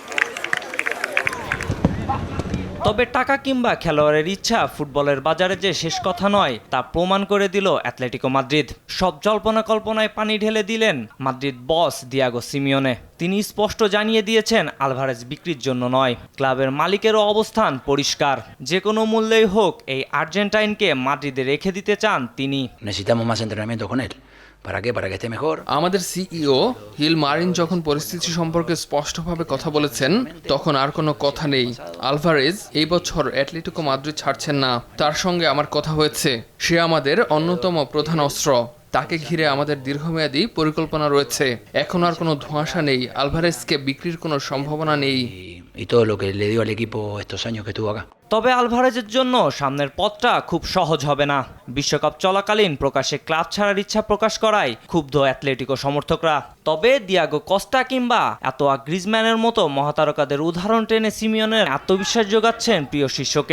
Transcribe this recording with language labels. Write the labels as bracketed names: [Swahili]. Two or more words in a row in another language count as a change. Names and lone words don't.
[Bangla] তবে টাকা কিংবা খেলোয়াড়ের ইচ্ছা ফুটবলের বাজারে যে শেষ কথা নয় তা প্রমাণ করে দিল অ্যাটলেটিকো মাদ্রিদ। সব জল্পনা কল্পনায় পানি ঢেলে দিলেন মাদ্রিদ বস দিয়াগো সিমিওনে। তিনি স্পষ্ট জানিয়ে দিয়েছেন আলভারেজ বিক্রির জন্য নয়। ক্লাবের মালিকেরও অবস্থান পরিষ্কার, যে কোনো মূল্যেই হোক এই আর্জেন্টাইনকে মাদ্রিদে রেখে দিতে চান তিনি। [Spanish] Necesitamos más entrenamiento con él. ¿Para qué? Para que esté mejor. [Bangla] আমাদের সিইও হিল মারিন যখন পরিস্থিতি সম্পর্কে স্পষ্টভাবে কথা বলেছেন, তখন আর কোনো কথা নেই। আলভারেজ এই বছর অ্যাটলেটিকো মাদ্রিদ ছাড়ছেন না। তার সঙ্গে আমার কথা হয়েছে। সে আমাদের অন্যতম প্রধান অস্ত্র। তাকে ঘিরে আমাদের দীর্ঘমেয়াদী পরিকল্পনা রয়েছে। এখন আর কোনো ধোঁয়াশা নেই। আলভারেজকে বিক্রির কোনো সম্ভাবনা নেই। [Spanish] Y todo lo que le dio al equipo estos años que estuvo acá. [Bangla] তবে আলভারেজের জন্য সামনের পথটা খুব সহজ হবে না। বিশ্বকাপ চলাকালীন প্রকাশ্যে ক্লাব ছাড়ার ইচ্ছা প্রকাশ করায় ক্ষুব্ধ অ্যাটলেটিকো সমর্থকরা। তবে দিয়াগো কস্তা কিংবা এতোয়া গ্রিজম্যানের মতো মহাতারকাদের উদাহরণ টেনে সিমিওনের আত্মবিশ্বাস যোগাচ্ছেন প্রিয় শিষ্যকে।